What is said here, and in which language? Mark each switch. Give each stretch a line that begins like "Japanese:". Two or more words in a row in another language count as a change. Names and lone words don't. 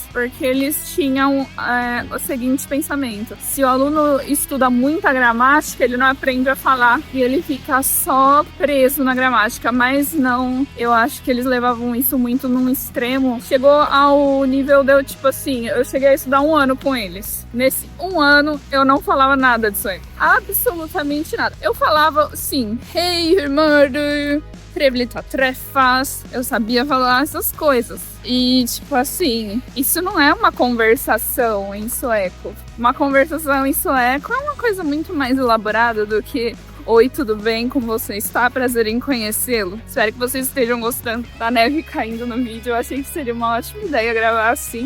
Portuguese: Porque eles tinham o seguinte pensamento: se o aluno estuda muita gramática, ele não aprende a falar e ele fica só preso na gramática. Mas não, eu acho que eles levavam isso muito num extremo. Chegou ao nível de eu, tipo assim, eu cheguei a estudar 1 ano com eles. Nesse 1 ano, eu não falava nada de sueco. Absolutamente nada. Eu falava, sim,
Swedish: hej, hur mår du? Trevligt att träffas.
Portuguese: Eu sabia falar essas coisas. E, tipo assim, isso não é uma conversação em sueco. Uma conversação em sueco é uma coisa muito mais elaborada do que: oi, tudo bem? Como você está? Prazer em conhecê-lo. Espero que vocês estejam gostando da neve caindo no vídeo. Eu achei que seria uma ótima ideia gravar assim.